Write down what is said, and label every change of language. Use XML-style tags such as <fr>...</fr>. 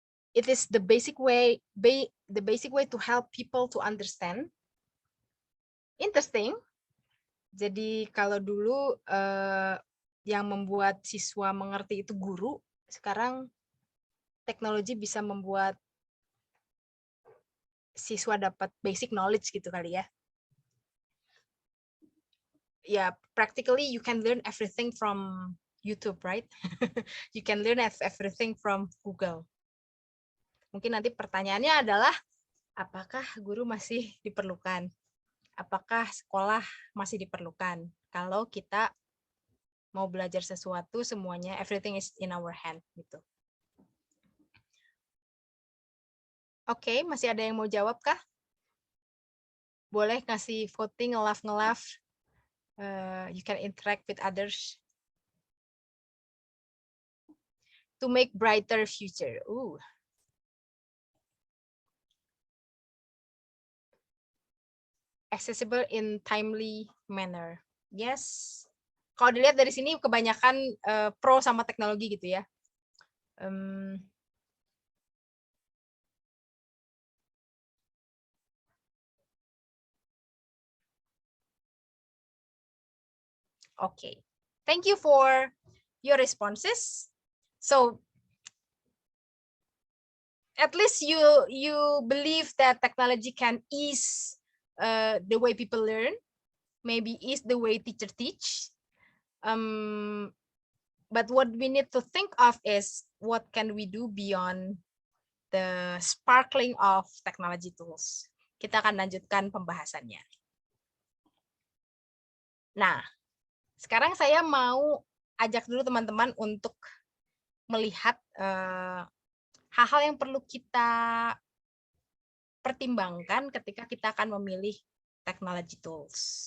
<en>It is the basic way to help people to understand. Interesting.</en> <id>Jadi kalau dulu yang membuat siswa mengerti itu guru, sekarang teknologi bisa membuat siswa dapat basic knowledge gitu kali ya.</id> <en>Ya, practically you can learn everything from YouTube, right? You can learn everything from Google.</en> <id>Mungkin nanti pertanyaannya adalah, apakah guru masih diperlukan? Apakah sekolah masih diperlukan? Kalau kita mau belajar sesuatu, semuanya,</id> <en>everything is in our hand.</en> <id>Gitu. Oke, masih ada yang mau jawab kah? Boleh kasih voting, nge-love.</id> <en>You can interact with others. To make brighter future. Accessible in timely manner. Yes.</en> <id>Kalau dilihat dari sini kebanyakan pro sama teknologi gitu ya.</id> <en>Okay. Thank you for your responses. So at least you believe that technology can ease the way people learn, maybe is the way teacher teach. But what we need to think of is what can we do beyond the sparkling of technology tools.</en> <id>Kita akan lanjutkan pembahasannya. Nah, sekarang saya mau ajak dulu teman-teman untuk melihat hal-hal yang perlu kita pertimbangkan ketika kita akan memilih technology tools.</id>